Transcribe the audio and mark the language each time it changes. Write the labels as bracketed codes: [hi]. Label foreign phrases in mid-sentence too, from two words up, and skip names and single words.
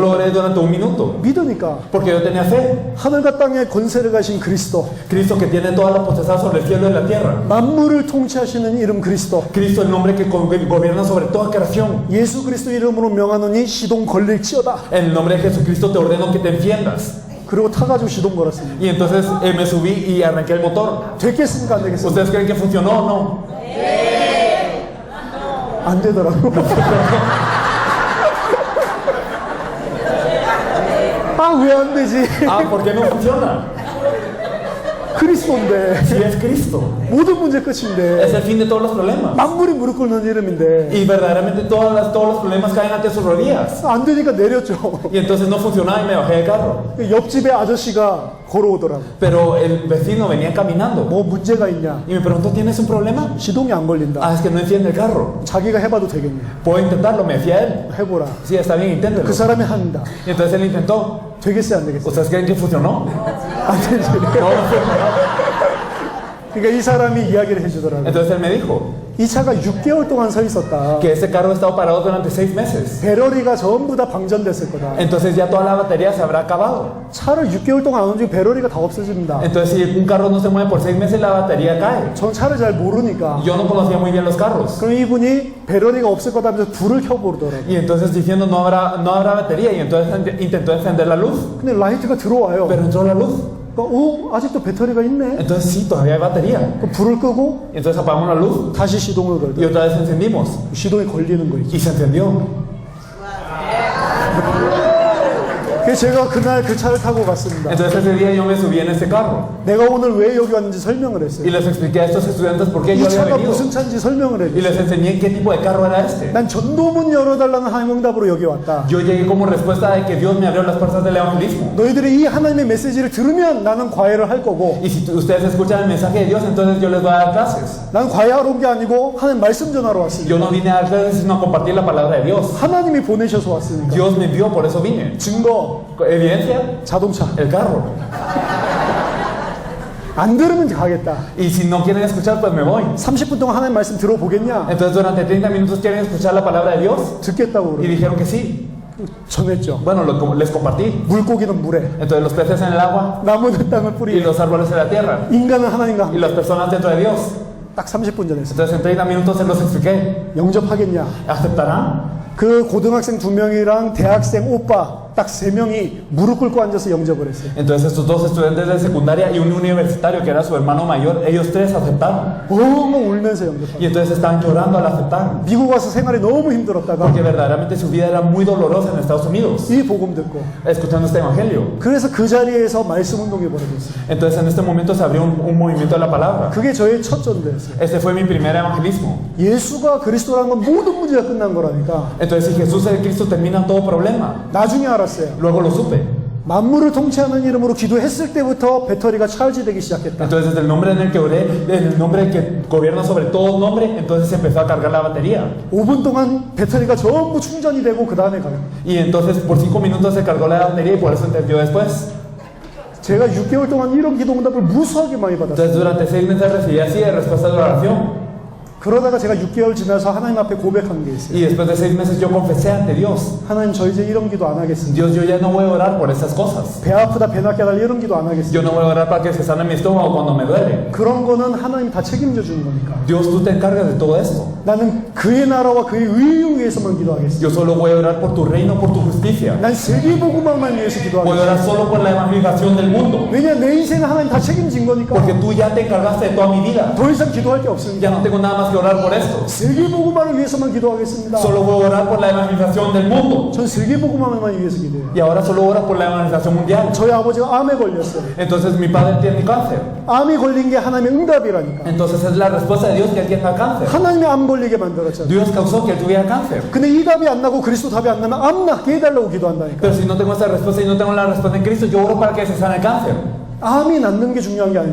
[es] Solo oré durante 1 minuto. [ko] 믿으니까 [es] Porque yo tenía fe. [ko] 하늘과 땅의 권세를 가신 그리스도, [es] Cristo que tiene toda la potestad sobre el cielo y la tierra. [ko] 만물을 통치하시는 이름 그리스도, [es] Cristo el nombre que gobierna sobre toda creación. [ko] 예수 그리스도 이름으로 명하노니 시동 걸릴지어다. [es] En el nombre de Jesucristo te ordeno que te enciendas. [ko] 그리고 타가지고 시동 걸었습니다. [es] Y entonces me subí y arranqué el motor. [ko] 됐겠습니까? 안 되겠습니까? [es] ¿Ustedes creen que funcionó o no? [ko] 안 되더라고. 아, 왜 안 되지? [es] Ah, ¿por qué no funciona? [ko] 그리스도인데. [es] Si es Cristo. [ko] 모든 문제 끝인데. [es] Es el fin de todos los problemas. [ko] 만물이 무릎 꿇는 이름인데. [es] Y verdaderamente todos los problemas caen ante sus rodillas. [ko] 안 되니까 내렸죠. [es] Y entonces no funcionaba y me bajé del carro. [ko] 옆집에 아저씨가 걸어오더라고. [es] Pero el vecino venía caminando. [ko] 뭐 문제가 있냐? [es] Y me preguntó, ¿tienes un problema? [ko] 시동이 안 걸린다. [es] Ah, es que no enciende el carro. [ko] 자기가 해봐도 되겠냐? [es] Puedo intentarlo, me decía él. [ko] 해보라. [es] Sí, está bien, inténtelo. [ko] 그 사람이 한다. [es] Y entonces él intentó. [ko] 되겠어요, 안 되겠어요? [es] ¿Ustedes creen que funcionó? [ko] 안 되지. [es] No funcionó. [ko] 그러니까 이 사람이 이야기를 해주더라고요. [es] Entonces él me dijo [ko] 이 차가 6개월 동안 서 있었다. [es] que ese carro ha estado parado durante 6 meses. [ko] 배터리가 전부 다 방전됐을 거다. [es] Entonces ya toda la batería se habrá acabado. [ko] 차를 6개월 동안 안 움직이고 배터리가 다 없어집니다. [es] Entonces si un carro no se mueve por 6 meses, la batería cae. [ko] 전 차를 잘 모르니까. [es] Yo no conocía muy bien los carros. [ko] 그럼 이분이 배터리가 없을 거다 하면서 불을 켜보더라고요. [es] Y entonces diciendo no habrá batería. Y entonces intentó encender la luz. [ko] 근데 라이트가 들어와요. [es] Pero entró la luz. [ko] 그러니까, 아직도 배터리가 있네. [es] Entonces sí, todavía hay batería. [ko] 그럼 불을 끄고 [es] Y entonces apagamos la luz. [ko] 다시 시동을 [es] Y [ko] 걸더라고요. [es] otra vez encendimos. [ko] 시동이 걸리는 거예요. [es] Y se encendió. [ko] 그래서 제가 그날 그 차를 타고 갔습니다. [es] Entonces ese día yo me subí en este carro. [ko] 내가 오늘 왜 여기 왔는지 설명을 [es] Y [ko] 했어요. [es] les expliqué a estos estudiantes por qué [ko] 이 [es] yo había [ko] 차가 [es] venido. [ko] 무슨 차인지 설명을 [es] Y [ko] 해요. [es] les enseñé qué tipo de carro era este. [ko] 난 전도문 열어달라는 응답으로 여기 왔다. [es] Yo llegué como respuesta de que Dios me abrió las puertas del evangelismo. [ko] 너희들이 이 하나님의 메시지를 들으면 나는 과외를 할 거고, [es] Y si ustedes escuchan el mensaje de Dios, entonces yo les voy a dar clases. [ko] 나는 과외하러 온 게 아니고 하나님 말씀 전하러 왔습니다. [es] Yo no vine a dar clases, sino a compartir la palabra de Dios. [ko] 하나님이 보내셔서 왔으니까. [es] Dios me envió, por eso vine. [ko] 증거, [es] Evidencia, [ko] 자동차. [es] el carro. [ko] 안 들으면 가겠다. [es] Y si no quieren escuchar, pues me voy. [ko] 30분 동안 하나님 말씀 들어보겠냐? [es] Entonces durante 30 minutos quieren escuchar la palabra de Dios. [ko] 듣겠다고 [es] Y [ko] 그러고 [es] dijeron que sí. [ko] 전했죠. [es] Bueno, les compartí. [ko] 물고기는 물에, [es] Entonces los peces en el agua [ko] 나무는 땅을 [es] y [ko] 뿌리에, [es] los árboles en la tierra. [ko] 인간은 하나님과 [es] Y [ko] 함께. [es] las personas dentro de Dios. [ko] 딱 30분 전에 했어요. [es] Entonces en 30 minutos se los expliqué. [ko] 영접하겠냐? [es] ¿Aceptarán? [ko] 그 고등학생 2명이랑 대학생 오빠 딱 3명이 무릎 꿇고 앉아서 영접을 했어요. [es] Entonces estos 2 estudiantes de secundaria y un universitario que era su hermano mayor, ellos 3 aceptaron. [ko] 엉엉 울면서 영접하고. [es] Y entonces estaban llorando al aceptar. [ko] 미국 와서 생활이 너무 힘들었다가 [es] Porque verdaderamente su vida era muy dolorosa en Estados Unidos, [ko] 이 복음 듣고, [es] escuchando este evangelio. [ko] 그래서 그 자리에서 말씀 운동이 벌어졌어요. [es] Entonces en este momento se abrió un movimiento de la palabra. [ko] 그게 저의 첫 전도였어요. [es] Este fue mi primer evangelismo. [ko] 예수가 그리스도라는 건 모든 문제가 끝난 거라니까. [es] Entonces si Jesús es Cristo, termina todo problema. [ko] 나중에 알았어요. [es] Luego lo supe. [ko] 만물을 통치하는 이름으로 기도했을 때부터 배터리가 찰지되기 시작했다. [es] Entonces desde el nombre en el que oré, en el nombre que gobierna sobre todo nombre, entonces se empezó a cargar la batería. [ko] 5분 동안 배터리가 전부 충전이 되고 그 다음에 가요. [es] Y entonces por 5 minutos se cargó la batería y por eso entendió después. [ko] 제가 6개월 동안 이런 기도 응답을 무수하게 많이 받았어요. [es] Entonces durante 6 meses recibí así de respuesta de oración. [ko] 그러다가 제가 6개월 지나서 하나님 앞에 고백한 게 있어요. [es] Y después de 6 meses yo confesé ante Dios. [ko] 하나님 저 이제 이런 기도 안 하겠습니다. [es] Dios, yo ya no voy a orar por esas cosas. [ko] 배 아프다 배 낫게 해달라 이런 기도 안 [es] Yo [ko] 하겠습니다. [es] no voy a orar para que se sane mi estómago cuando me duele. [ko] 그런 거는 하나님 다 책임져 주는 거니까. [es] Dios, tú te encargas de todo esto. [ko] 나는 그의 나라와 그의 의를 위해서만 기도하겠습니다. [es] Yo solo voy a orar por tu reino, por tu justicia. [ko] 난 세계복음만을 위해서 [es] Voy a orar [ko] 기도하겠습니다. [es] solo por la evangelización del mundo. [ko] 왜냐 내 인생은 하나님 다 책임진 거니까 [es] Porque tú ya te encargaste de toda mi vida. [ko] 더 이상 기도할 게 없습니다. [es] Ya no tengo nada más que orar por esto. [ko] 세계복음만을 위해서만 기도하겠습니다. [es] Solo voy a orar por la evangelización del mundo. [ko] 전 세계복음만을 위해서 기도해요. [es] Y ahora solo ora por la evangelización mundial. [ko] 저희 아버지가 암에 걸렸어요. [es] Entonces mi padre tiene cáncer. [ko] 암이 걸린 게 하나님의 응답이라니까. [es] Entonces es la respuesta de Dios que él tenga cáncer. [ko] 하나님이 암 걸리게 만들었잖아요. [es] Dios causó que él tuviera cáncer. [ko] 근데 이 답이 안 나고 그리스도 답이 안 나면 암 낫게 해달라고 기도한다니까. [es] Pero si no tengo esa respuesta y no tengo la respuesta en Cristo, yo oro para que se sane el cáncer. [ko] 암이 낫는 게 중요한 게